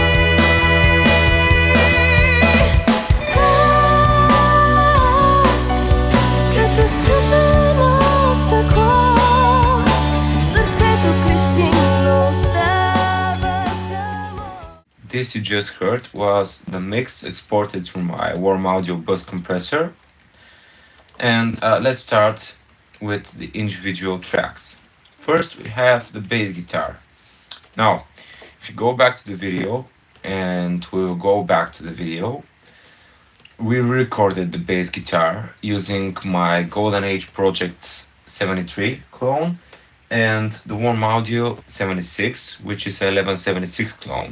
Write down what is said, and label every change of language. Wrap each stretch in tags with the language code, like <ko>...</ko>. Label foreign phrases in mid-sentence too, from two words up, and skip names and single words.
<bg>Като счупено стъкло, сърцето крещи, но остава само.</bg> <en>This you just heard was the mix exported from my warm audio bus compressor. And let's start with the individual tracks. First, we have the bass guitar. Now, if you go back to the video, and we will go back to the video, we recorded the bass guitar using my Golden Age Project 73 clone and the Warm Audio 76, which is a 1176 clone.</en>